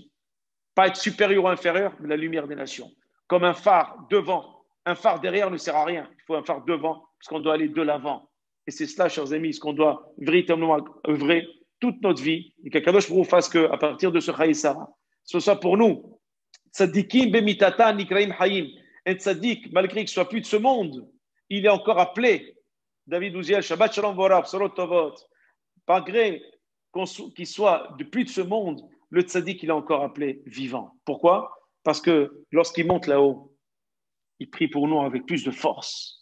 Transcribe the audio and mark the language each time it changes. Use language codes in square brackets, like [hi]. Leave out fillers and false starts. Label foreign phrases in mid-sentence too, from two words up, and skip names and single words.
[fr] Pas être supérieur ou inférieur, mais la lumière des nations. Comme un phare devant. Un phare derrière ne sert à rien. Il faut un phare devant, parce qu'on doit aller de l'avant. Et c'est cela, chers amis, ce qu'on doit véritablement œuvrer toute notre vie. Et qu'Akadosh Baruch Hu fasse qu'à partir de ce Chaï Sarah, ce soit pour nous, [he] צדיקים במיתתם נקראים חיים. [fr] Un tzadik, malgré qu'il soit plus de ce monde, il est encore appelé. [he] David Ouziel, שבת שלום ומבורך, שעות טובות. [fr] Malgré qu'il soit de plus de ce monde, le tzadik, il est encore appelé vivant. Pourquoi? Parce que lorsqu'il monte là-haut, il prie pour nous avec plus de force.